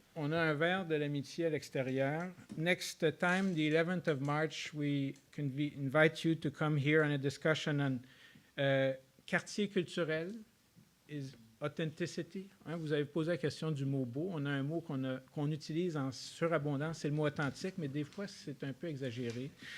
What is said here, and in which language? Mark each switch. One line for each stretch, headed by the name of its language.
French: On a un verre de l'amitié à l'extérieur.
English: Next time, the 11th of March, we invite you to come here on a discussion on quartier culturel, is authenticity.
French: Hein, vous avez posé la question du mot beau. On a un mot qu'on utilise en surabondance, c'est le mot authentique, mais des fois, c'est un peu exagéré.